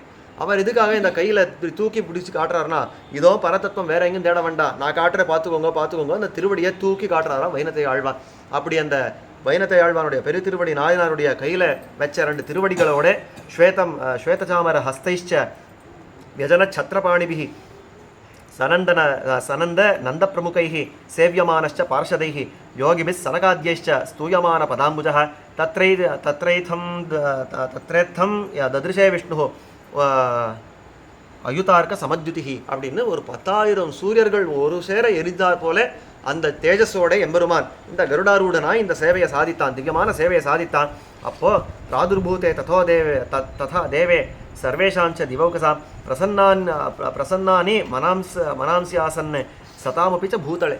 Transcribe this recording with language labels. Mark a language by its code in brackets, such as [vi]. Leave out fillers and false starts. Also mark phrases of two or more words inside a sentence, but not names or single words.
[ta] அவர் இதுக்காக இந்த கையில் தூக்கி பிடிச்சி காட்டுறாருனா, இதோ பரதத்துவம் வேற எங்கேயும் தேட வேண்டாம், நான் காட்டுற பார்த்துக்கோங்க அந்த திருவடியை தூக்கி காட்டுறாராம் வைனத்தை ஆழ்வான். அப்படி அந்த வைனத்தை ஆழ்வானுடைய பெரு திருவடி நாயனாருடைய கையில் வச்ச 2 திருவடிகளோட [sa] श्वेतचामर हस्तैश्च व्यजन छत्रपाणिभिः सनंद नंद प्रमुखैः सेव्यमानश्च पार्षदैः योगिभिः सनकाद्यैश्च स्तूयमान पदाम्बुजः तत्रेत्थं ददृशे विष्णुः अयुतार्क समद्युतिः [ta] அப்படின்னு ஒரு 10,000 சூரியர்கள் ஒரு சேர எரிந்தார் போல அந்த தேஜஸோட எம்பெருமான் இந்த கருடாரூடனாய் இந்த சேவையை சாதித்தான், திவ்யமான சேவையை சாதித்தான். [sa] அப்போ प्रादुर्भूते तदा देवे सर्वेषाञ्च दिवौकसाम् प्रसन्नानि मनांसि आसन् सतामपि च भूतले.